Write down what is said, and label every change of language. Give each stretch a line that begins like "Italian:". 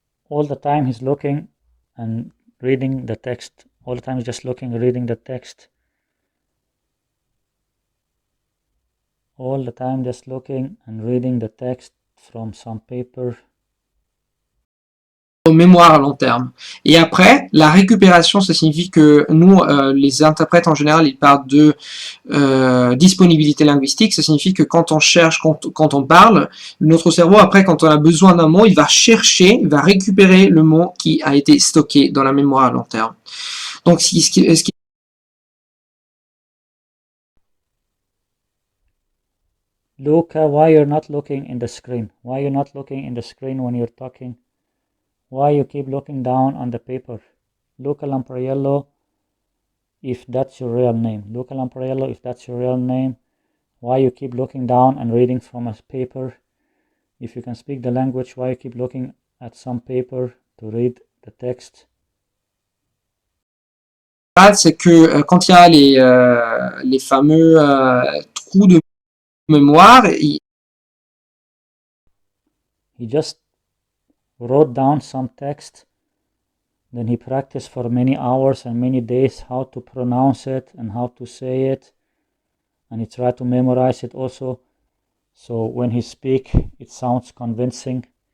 English: All the time he's looking and reading the text. All the time he's just looking, reading the text. all the time just looking and reading the text from some paper.
French: Mémoire à long terme. Et après, la récupération, ça signifie que nous, les interprètes en général, ils parlent de disponibilité linguistique. Ça signifie que quand on cherche, quand on parle, notre cerveau, après, quand on a besoin d'un mot, il va chercher, il va récupérer le mot qui a été stocké dans la mémoire à long terme. Donc,
English: Luca, why you're not looking in the screen? Why you're not looking in the screen when you're talking? Why you keep looking down on the paper? Luca Lampariello, if that's your real name. Luca Lampariello, if that's your real name. Why you keep looking down and reading from a paper? If you can speak the language, why you keep looking at some paper to read the text?
French: c'est que quand il y a les fameux trous de mémoire,
English: he just wrote down some text, then he practiced for many hours and many days how to pronounce it and how to say it, and he tried to memorize it also, so when he speak it sounds convincing.